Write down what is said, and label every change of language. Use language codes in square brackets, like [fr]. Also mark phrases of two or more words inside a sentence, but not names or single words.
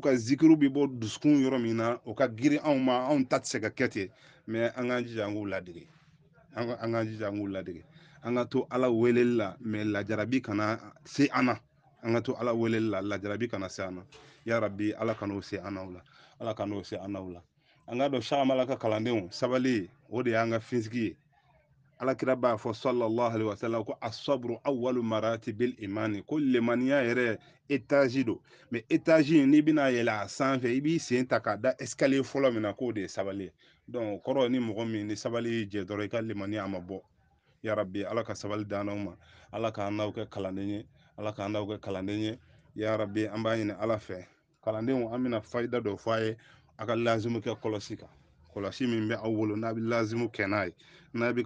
[bm] ka zikiru bɛ bɔ dusukun yɔrɔ min na o ka girin anw ma anw ta tɛ se ka kɛ ten mais an k'an jija an k'u ladege an k'an jija an k'u ladege an ka to ala weleli la mais lajarabi kana se an na an ka to ala weleli la lajarabi kana se an na [ar] يا رب [bm] ala kan'o se an n'aw la ala kan'o se an n'aw la an ka dɔn Sahamala ka kalandenw sabali o de y'an ka finsigi ye alakira b'a fɔ [ar] صلى الله عليه وسلم [bm] ko [ar] الصبر أول مراتب الإيمان [bm] ko limaniya yɛrɛ étage do mais étage n'i bɛna yɛlɛ a sanfɛ i b'i sen ta k'a da escalier fɔlɔ min na k'o de ye sabali ye donc kɔrɔ ni mɔgɔ min ni sabali y'i jɛ dɔrɔn i ka limaniya a ma bɔ [ar] يا رب [bm] ala ka sabali d'an ma ala k'an n'aw kɛ kalanden ye ala k'an n'aw kɛ kalanden ye [ar] يا رب [bm] an b'a ɲini ala fɛ kalandenw an bɛna fayida dɔ fɔ a ye a ka lazimu kɛ kɔlɔsi kan kɔlɔsi min bɛ aw wolo n'a bɛ lazimu kɛ n'a ye n'a bɛ